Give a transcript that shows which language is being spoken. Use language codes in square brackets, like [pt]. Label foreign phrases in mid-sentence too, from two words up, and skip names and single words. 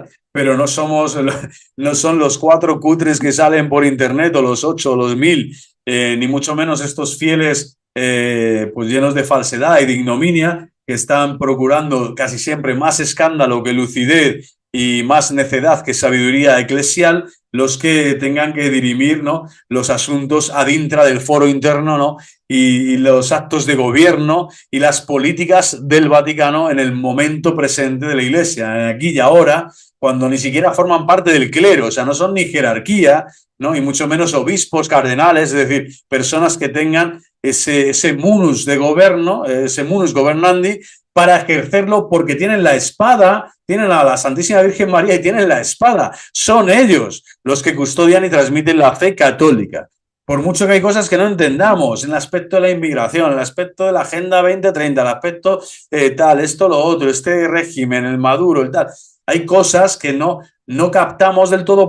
[es] Pero no son los 4 cutres que salen por internet, o los 8 o los 1000, ni mucho menos estos fieles pues llenos de falsedad y de ignominia, que están procurando casi siempre más escándalo que lucidez y más necedad que sabiduría eclesial, los que tengan que dirimir, ¿no?, los asuntos [la] ad intra [es] del foro interno, ¿no?, y los actos de gobierno y las políticas del Vaticano en el momento presente de la Iglesia, aquí y ahora, cuando ni siquiera forman parte del clero, o sea, no son ni jerarquía, ¿no?, y mucho menos obispos, cardenales, es decir, personas que tengan ese munus de gobierno, ese [la] munus governandi, [es] para ejercerlo, porque tienen la espada, tienen a la Santísima Virgen María y tienen la espada. Son ellos los que custodian y transmiten la fe católica. Por mucho que hay cosas que no entendamos, en el aspecto de la inmigración, en el aspecto de la Agenda 2030, el aspecto tal, esto, lo otro, este régimen, el Maduro, el tal, hay cosas que no captamos del todo.